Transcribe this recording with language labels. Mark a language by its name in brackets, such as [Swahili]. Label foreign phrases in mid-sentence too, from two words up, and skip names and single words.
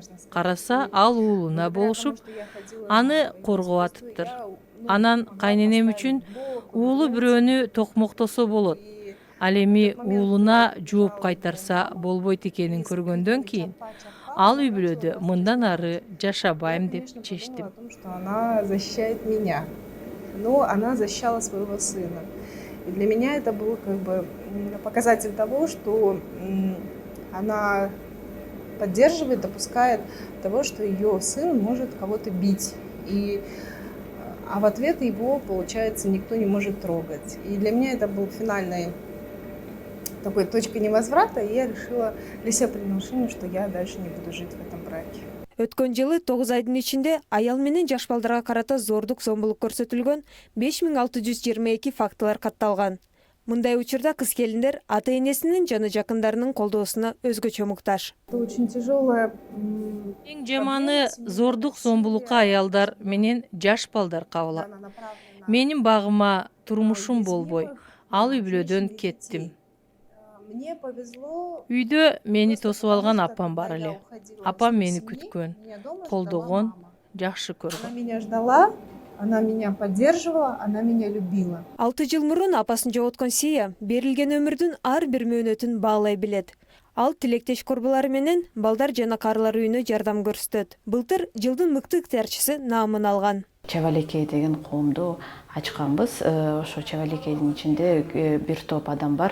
[Kyrgyz] Караса ал уулуна болушуп, аны коргоп атыптыр. Анан кайненем үчүн уулу бирөөнү токмоктосо болот. Ал эми уулуна жооп кайтарса болбойт экенин көргөндөн кийин ал үй бүлөдө мындан ары жашабайм деп чечтим. [Russian] О том, что она защищает меня. Но она защищала своего сына. И для меня это был как бы показатель того, что она поддерживает, допускает того, что ее сын может кого-то бить. А в ответ его, получается, никто не может трогать. И для меня это был финальной такой точкой невозврата, и я решила для себя приняла решение, что я дальше не буду жить в этом браке. [Kyrgyz] Өткөн жылы 9 айдын ичинде аял менен жаш балдарга карата зордук зомбулук көрсөтүлгөн 5622 фактылар катталган. Мындай учурда кыз келиндер ата-энесинин жана жакындарынын колдоосуна өзгөчө муктаж. [Russian] Это очень тяжелая. [Kyrgyz] Эң жаманы зордук зомбулукка аялдар менен жаш балдар кабылат. Менин багыма турмушум болбой, ал үй бүлөдөн кеттим. [Russian] Мне повезло. [Kyrgyz] Үйдө мени тосуп алган апам бар эле. Апам мени күткөн, колдогон, жакшы [Russian] Она [Kyrgyz] көргөн. [Russian] меня ждала, она меня поддерживала, она меня любила. [Kyrgyz] 6 жыл мурун апасын жоготкон Сия берилген өмүрдүн ар бир мөөнөтүн баалай билет. Ал тилектеш корбулары менен балдар жана карылар үйүнө жардам көрсөтөт. Былтыр жылдын мыкты ыктыярчысы наамын алган. Чавалекей деген коомду ачканбыз. Ошо Чавалекейдин ичинде бир топ адам бар.